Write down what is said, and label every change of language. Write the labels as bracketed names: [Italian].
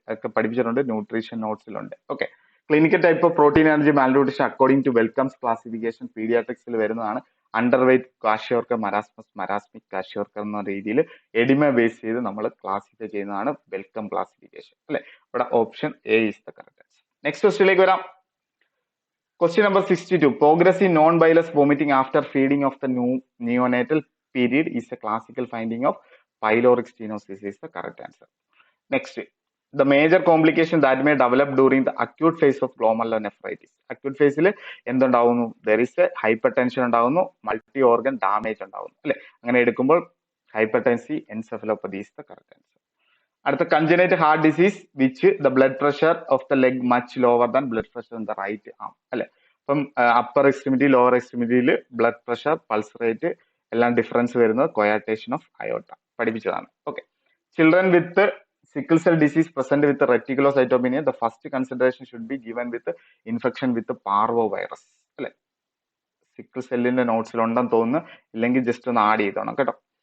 [Malayalam] അതൊക്കെ പഠിപ്പിച്ചിട്ടുണ്ട്, nutrition നോട്ട്സിലുണ്ട്. [English] Okay. Clinical type of protein energy malnutrition according to Wellcome's classification പീഡിയാട്രിക്സിൽ വരുന്നതാണ്. [Malayalam] Under weight കാഷ്യോർക്കർ, marasmus, മരാസ്മിക് കാഷ്യോർക്കർ എന്ന രീതിയിൽ എഡിമ ബേസ് ചെയ്ത് നമ്മൾ ക്ലാസിഫൈ ചെയ്യുന്നതാണ് വെൽക്കം ക്ലാസിഫിക്കേഷൻ അല്ലെ. [English] ഇവിടെ option A is the correct answer. Next ക്വസ്റ്റ്യനിലേക്ക് വരാം. Question number 62. Progressive non-bilous vomiting after feeding of the neonatal period is a classical finding of pyloric stenosis is the correct answer. Next, the major complication that may develop during the acute phase of glomerulonephritis. Acute phase il [Malayalam] എന്തുണ്ടാവുന്നു, [English] there is a hypertension ഉണ്ടാവുന്നു, multi organ damage ഉണ്ടാവുന്നു അല്ലെ. [Malayalam] അങ്ങനെ എടുക്കുമ്പോൾ [English] hypertensive encephalopathy is the correct answer. അടുത്ത congenital heart disease which the blood pressure of the leg much lower than blood pressure in the right arm അല്ലെ. [Malayalam] അപ്പം upper extremity lower എക്സ്ട്രിമിറ്റിയിൽ blood pressure pulse rate എല്ലാം difference വരുന്നത് കൊയാറ്റേഷൻ of അയോട്ട പഠിപ്പിച്ചതാണ്. Okay. [English] Children with sickle cell disease present with reticulocytopenia the first consideration should be given with infection with parvo virus അല്ലെ. [Malayalam] Sickle സെല്ലിന്റെ നോട്ട്സിൽ ഉണ്ടെന്ന് തോന്നുന്നു, ഇല്ലെങ്കിൽ ജസ്റ്റ് ഒന്ന് ആഡ് ചെയ്തോണം കേട്ടോ.